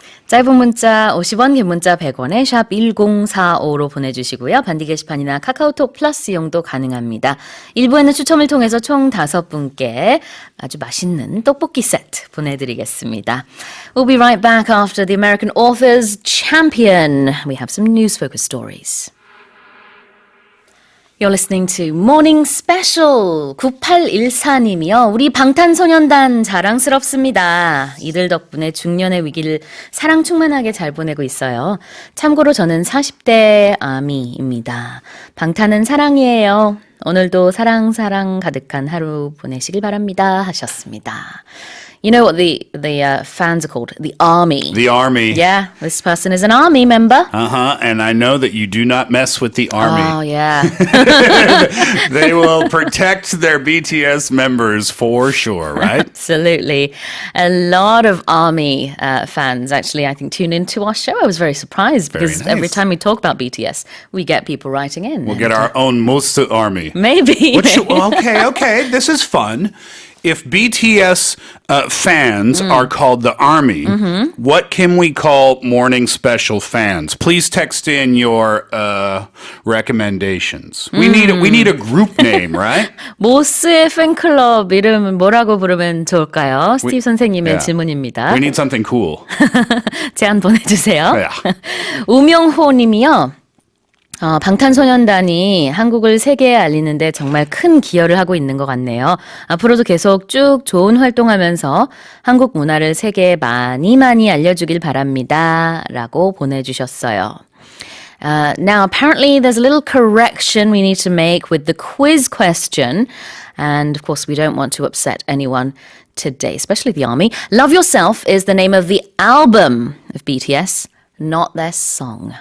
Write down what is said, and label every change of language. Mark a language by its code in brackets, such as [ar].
[ko] 짧은 문자 50원, 긴 문자 100원에 샵 1045로 보내주시고요. 반디 게시판이나 카카오톡 플러스 이용도 가능합니다. 1부에는 추첨을 통해서 총 5분께 아주 맛있는 떡볶이 세트 보내드리겠습니다. [en] We'll be right back after the American Authors Champion. We have some news-focused stories. You're listening to Morning Special. [ko] 9814님이요. 우리 방탄소년단 자랑스럽습니다. 이들 덕분에 중년의 위기를 사랑 충만하게 잘 보내고 있어요. 참고로 저는 40대 아미입니다. 방탄은 사랑이에요. 오늘도 사랑 가득한 하루 보내시길 바랍니다. 하셨습니다. [en] You know what the fans are called? The army. The army. Yeah, this person is an army member. Uh-huh. And I know that you do not mess with the army. Oh, yeah. They will protect their BTS members for sure, right? Absolutely. A lot of army fans actually, I think, tune into our show. I was very surprised because nice. every time we talk about BTS, we get people writing in. We'll get our own Mosta army. Maybe. Okay. This is fun. If BTS fans are called the army, what can we call Morning Special fans? Please text in your recommendations. We need a group name, right? [ko] 모스의 팬클럽 이름은 뭐라고 부르면 좋을까요? 스티브 선생님의 질문입니다. [en] We need something cool. [ko] 제안 보내주세요. [en] Yeah. [ko] 우명호 님이요. 방탄소년단이 한국을 세계에 알리는데 정말 큰 기여를 하고 있는 것 같네요. 앞으로도 계속 쭉 좋은 활동하면서 한국 문화를 세계에 많이 알려주길 바랍니다. 라고 보내주셨어요. [en] Now, apparently there's a little correction we need to make with the quiz question. And of course, we don't want to upset anyone today, especially the army. Love Yourself is the name of the album of BTS, not their song.